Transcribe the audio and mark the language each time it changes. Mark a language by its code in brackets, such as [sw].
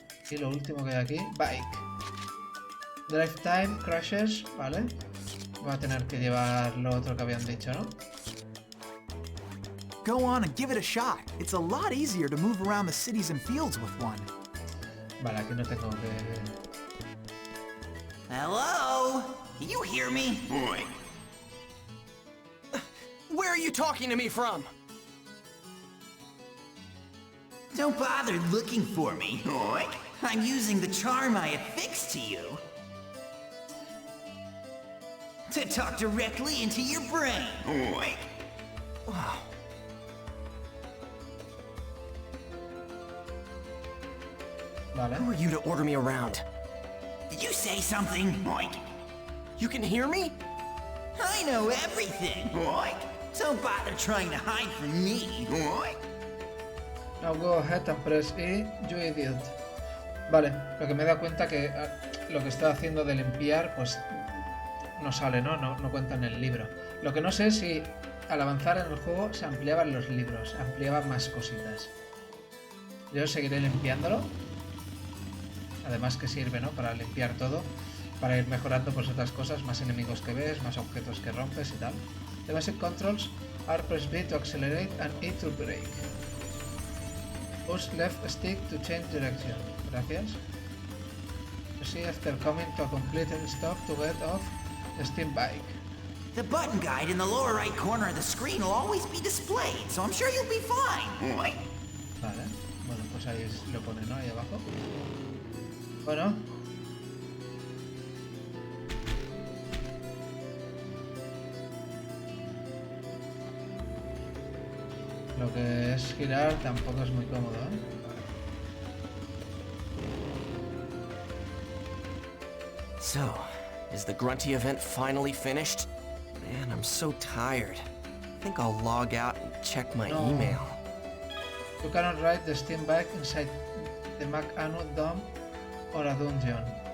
[es] Y lo último que hay aquí, Bike. Drive Time, Crashes, vale. Voy a tener que llevar lo otro que habían dicho, ¿no? [en] Go on and give it a shot. It's a lot easier to move around the cities and fields with one. [es] Vale, aquí no tengo que... [en] Hello? Can you hear me? Boy. Where are you talking to me from? Don't bother looking for me. Oink. I'm using the charm I affixed to you to talk directly into your brain. Oink. Wow. [es] Vale. [en] Who are you to order me around? Did you say something? Oink. You can hear me? I know everything. Oink. Don't bother trying to hide from me. Oink. Now go ahead and press E, you idiot. [es] Vale, lo que me he dado cuenta que lo que estaba haciendo de limpiar, pues no sale, ¿no? No cuenta en el libro. Lo que no sé es si al avanzar en el juego se ampliaban los libros, ampliaban más cositas. Yo seguiré limpiándolo. Además que sirve, ¿no? Para limpiar todo, para ir mejorando pues otras cosas, más enemigos que ves, más objetos que rompes y tal. [en] The basic controls are press B to accelerate and E to brake. Push left stick to change direction. [es] Gracias. [en] See after coming to a complete stop to get off the steam bike. The button guide in the lower right corner of the screen will always be displayed, so I'm sure you'll be fine. [es] Vale. Bueno, pues ahí lo pone, ¿no? Ahí abajo. Bueno. Lo que es girar tampoco es muy cómodo, ¿eh? [en] So, is the Grunty event finally finished? Man, I'm so tired. I think I'll log out and check my email. You cannot ride the steam bike inside the Anu Dome or a dungeon.